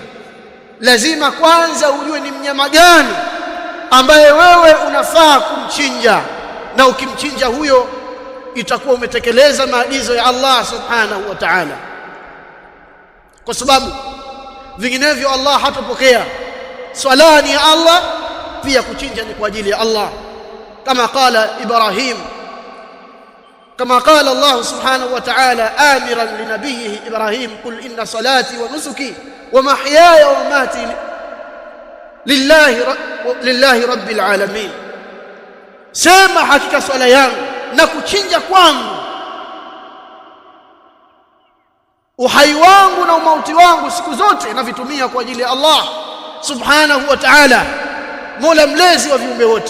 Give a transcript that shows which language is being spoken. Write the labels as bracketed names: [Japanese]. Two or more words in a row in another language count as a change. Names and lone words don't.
[Swahili] Lazima kwanza ujue ni mnyama gani ambaye wewe unafaa kumchinja, na ukimchinja huyo itakuwa umetekeleza maagizo ya Allah [Arabic] سبحانه وتعالى, [Swahili] kwa sababu vinginevyo Allah hatapokea. Swala ni ya Allah, pia kuchinja ni kwa ajili ya Allah, kama qala Ibrahim, [Arabic] كما قال الله سبحانه وتعالى آمرا لنبيه إبراهيم قل إن صلاتي ونسكي ومحياي ومماتي لله رب العالمين. [Swahili] sema hakika swala yangu na kuchinja kwangu, uhai wangu na umauti wangu siku zote navitumia kwa ajili ya Allah [Arabic] سبحانه وتعالى, [Swahili] Mola mlezi wa viumbe wote.